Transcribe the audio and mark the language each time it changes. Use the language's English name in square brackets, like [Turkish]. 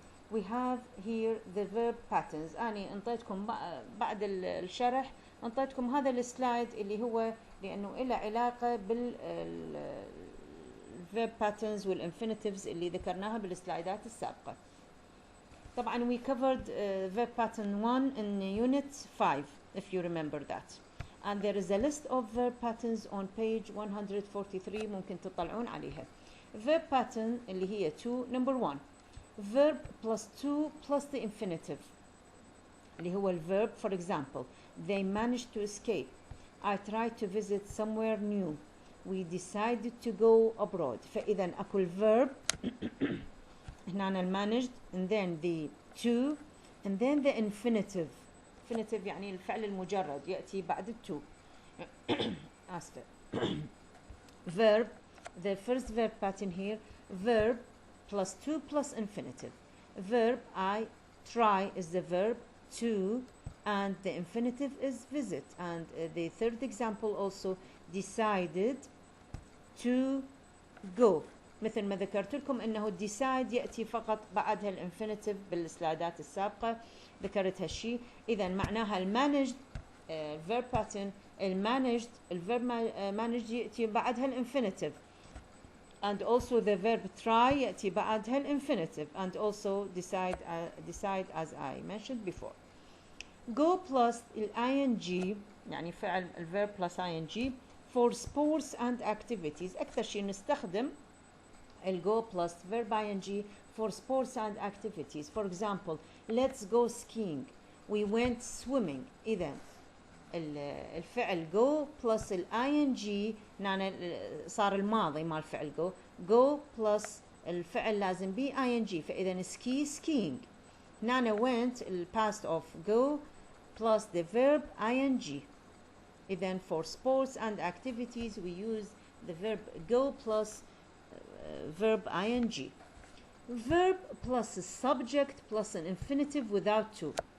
[English] We have here the verb patterns. [Arabic] أنا انطيتكم بعد الشرح انطيتكم هذا السلايد اللي هو لأنه له علاقة بال verb patterns والinfinitives اللي ذكرناها بالسلايدات السابقة. طبعا [English] we covered verb pattern 1 in unit 5 if you remember that. And there is a list of verb patterns on page 143 [Arabic] ممكن تطلعون عليها. [English] Verb pattern [Arabic] اللي هي [English] 2 number 1 verb plus 2 plus the infinitive اللي هو الverb. For example, they managed to escape. I tried to visit somewhere new. We decided to go abroad. [Arabic] فإذا أكو الverb هنا [English] managed and then the to and then the infinitive. [Arabic] infinitive يعني الفعل المجرد يأتي بعد التو. آسفة. [English] verb, the first verb pattern here, verb plus 2 plus infinitive. Verb I try is the verb to and the infinitive is visit. And the third example also decided to go. [Arabic] مثل ما ذكرت لكم انه decide يأتي فقط بعدها الانفينيتيف بالسلايدات السابقة ذكرت هالشيء. اذا معناها المانجد [English] verb pattern المانجد الverb managed [Arabic] يأتي بعدها الانفينيتيف [English] and also the verb try يأتي بعدها الانفينيتيف and also decide as I mentioned before. Go plus ing [Arabic] يعني فعل الverb [English] plus ing for sports and activities. [Arabic] أكثر شيء نستخدم [English] go plus verb ing for sports and activities. For example, let's go skiing. We went swimming. [Arabic] إذا الفعل go plus ing يعني صار الماضي مال الفعل go plus الفعل لازم be ing فإذا skiing. هنا [English] went past of go plus the verb ing. [Arabic] إذا [English] for sports and activities we use the verb go plus verb ing. Verb plus a subject plus an infinitive without to.